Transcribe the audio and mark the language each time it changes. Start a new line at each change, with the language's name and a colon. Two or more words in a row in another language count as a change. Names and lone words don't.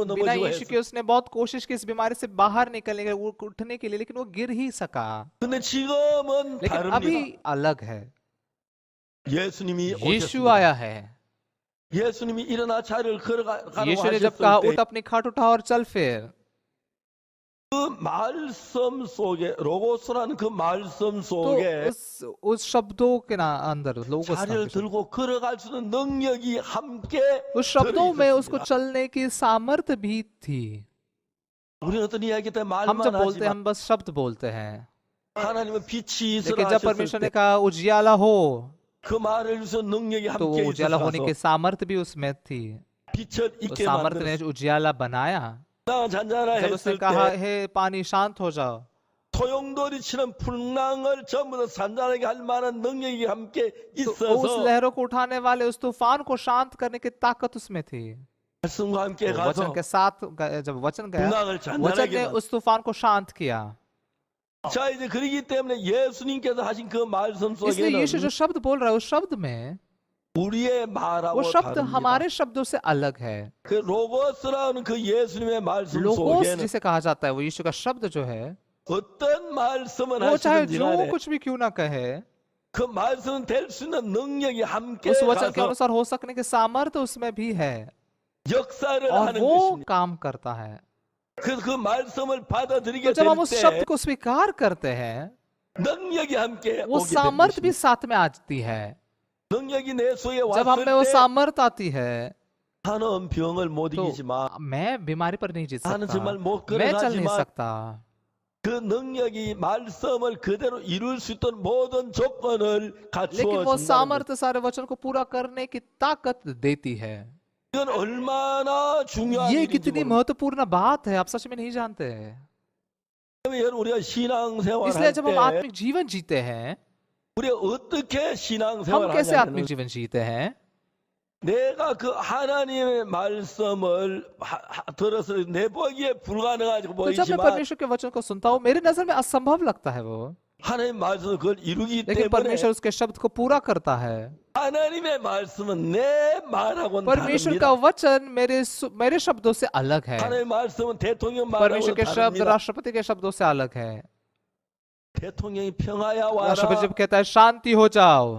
Hindi: बिना
Korean: 넘어지고
Hindi: यीशु
Korean: 했어.
Hindi: के उसने बहुत कोशिश की इस बीमारी से बाहर निकलने के लिए, उठने के लिए, लेकिन वो गिर ही सका।
Korean: 근데 지금은
Hindi: लेकिन
Korean: 다릅니다.
Hindi: अभी अलग है,
Korean: 예수님이
Hindi: यीशु
Korean: 오셨습니다.
Hindi: आया है।
Korean: 예수님이 일어나 자리를 걸어가라고
Hindi: यीशु ने जब
Korean: 하셨을
Hindi: कहा
Korean: 때
Hindi: उठ अपनी खाट उठा और चल फिर,
Korean: 그 말씀 속에 로고스라는 그 말씀
Hindi: तो
Korean: 속에
Hindi: उस शब्दों के ना अंदर लोगोस नाम
Korean: 자리를
Hindi: के शब्द,
Korean: 들고 걸어갈 수 있는 능력이 함께
Hindi: उस
Korean: 들어
Hindi: शब्दों में उसको
Korean: 있었습니다.
Hindi: चलने की सामर्थ्य भी थी।
Korean: 우리는 어떤 이야기 때
Hindi: हम
Korean: 말만
Hindi: जब बोलते हैं
Korean: 하지만
Hindi: हम बस शब्द बोलते हैं,
Korean: 하나님은 빛이 있으라
Hindi: लेकिन जब
Korean: 하셨을
Hindi: परमेश्वर ने
Korean: 때
Hindi: कहा उजियाला हो,
Korean: 그 말을 위해서 능력이
Hindi: तो वो
Korean: 함께
Hindi: उजियाला होने की
Korean: 있어서
Hindi: सामर्थ्य भी उसमें थी।
Korean: 빛을
Hindi: उस
Korean: 있게
Hindi: सामर्थ्य ने
Korean: 만들었습니다.
Hindi: उजियाला बनाया।
Korean: 잔잔하
Hindi: जब उसने
Korean: 했을
Hindi: कहा
Korean: 때
Hindi: हे पानी शांत हो जाओ,
Korean: 소용돌이 치는 풍랑을 전부 다 잔잔하게 할 만한 능력이 함께
Hindi: तो उस
Korean: 있어서
Hindi: लहरों को उठाने वाले उस तूफान को शांत करने की ताकत उसमें थी।
Korean: 말씀과 함께
Hindi: तो वचन
Korean: 가서
Hindi: के साथ जब वचन गया,
Korean: 풍랑을
Hindi: वचन
Korean: 잔잔하게
Hindi: ने
Korean: 만들.
Hindi: उस तूफान को शांत किया।
Korean: 자 이제 그러기 때문에 예수님께서 하신 그 말씀
Hindi: इसलिए यीशु जो
Korean: 속에는
Hindi: शब्द बोल रहा है उस शब्द में,
Korean: 우리의
Hindi: वो
Korean: 말하고
Hindi: शब्द
Korean: 다릅니다.
Hindi: हमारे शब्दों से अलग है।
Korean: 그 로고스라는 그 예수님의 말씀
Hindi: लोगोस
Korean: 속에는
Hindi: जिसे कहा जाता है, वो यीशु का शब्द जो है,
Korean: 어떤 말씀을
Hindi: वो चाहे
Korean: 하시든지
Hindi: जो
Korean: 간에
Hindi: कुछ भी क्यों ना कहे,
Korean: 그 말씀은 될 수 있는 능력이 함께
Hindi: उस वचन के
Korean: 가서
Hindi: अनुसार हो सकने की सामर्थ्य उसमें भी है
Korean: 역사를
Hindi: और
Korean: 하는
Hindi: वो
Korean: 것입니다.
Hindi: काम करता है।
Korean: 그 말씀을
Hindi: तो
Korean: 받아들이게
Hindi: जब हम उस
Korean: 될
Hindi: शब्द
Korean: 때
Hindi: को स्वीकार करते हैं,
Korean: 능력이 함께
Hindi: वो
Korean: 오게 된
Hindi: सामर्थ्य भी
Korean: 것입니다.
Hindi: साथ में आती है।
Korean: 능력이 내 속에
Hindi: जब हम
Korean: 왔을
Hindi: में वो
Korean: 때
Hindi: सामर्थ्य आती है,
Korean: 나는 병을 못
Hindi: तो
Korean: 이기지만
Hindi: मैं बीमारी पर नहीं जीत
Korean: 나는
Hindi: सकता,
Korean: 정말 못
Hindi: मैं चल नहीं
Korean: 걸어가지만
Hindi: सकता,
Korean: 그 능력이 말씀을 그대로 이룰 수 있던 모든 조건을
Hindi: लेकिन वो
Korean: 갖추어 준다는 것.
Hindi: सामर्थ्य सारे वचन को पूरा करने की ताकत देती है।
Korean: 이건 얼마나 중요한
Hindi: ये
Korean: 일인지
Hindi: कितनी
Korean: 모릅니다.
Hindi: महत्वपूर्ण बात है, आप सच में नहीं जानते हैं।
Korean: 여러분 우리가 신앙생활
Hindi: इसलिए जब हम
Korean: 할 때
Hindi: आत्मिक जीवन जीते हैं,
Korean: 우리가 어떻게
Hindi: हम
Korean: 신앙생활
Hindi: कैसे आत्मिक
Korean: 하냐면
Hindi: जीवन जीते हैं?
Korean: 내가 그 하나님의 말씀을 들어서 내 보기에 불가능하지
Hindi: तो जब मैं
Korean: 보이지만
Hindi: परमेश्वर के वचन को सुनता हूँ, मेरी नजर में असंभव लगता है वो,
Korean: 하나님 말씀은 그걸 이루기
Hindi: लेकिन
Korean: 때문에
Hindi: परमेश्वर उसके शब्द को पूरा करता है।
Korean: 하나님의 말씀은 내 말하고는
Hindi: परमेश्वर
Korean: 다릅니다.
Hindi: का वचन मेरे शब्दों से अलग है।
Korean: 하나님의 말씀은 대통령
Hindi: परमेश्वर
Korean: 말하고는
Hindi: के शब्द
Korean: 다릅니다.
Hindi: राष्ट्रपति के शब्दों से अलग है।
Korean: 대통령이 평화야
Hindi: राष्ट्रपति
Korean: 와라,
Hindi: जब कहता है शांति हो जाओ,